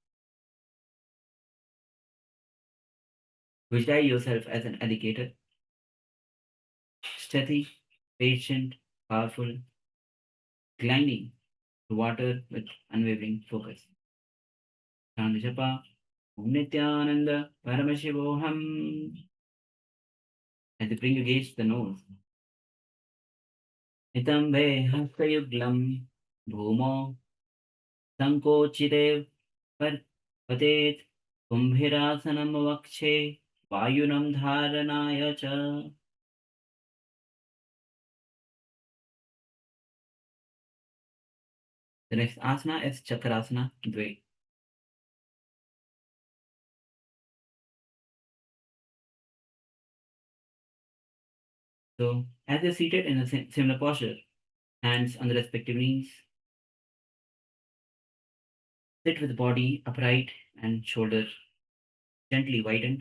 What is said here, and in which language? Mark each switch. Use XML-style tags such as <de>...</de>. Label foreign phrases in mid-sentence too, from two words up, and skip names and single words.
<en>Visualize yourself as an alligator, steady, patient, powerful, gliding through water with unwavering focus. Chant Japa,</en> <sa>ॐ नित्यानन्द परमशिवोहम्.</sa> <en>As you bring your gaze to the nose.</en> <sa>नितम्बे हस्तयुग्लम् भुमो संकोचिदेव् पतेत् कुम्भिरासनम् वक्षे वायुनाम् धारणाय च.</sa> <en>The next asana is Chakrasana Dve. So, as you're seated in a similar posture, hands on the respective knees, sit with the body upright and shoulders gently widened.</en>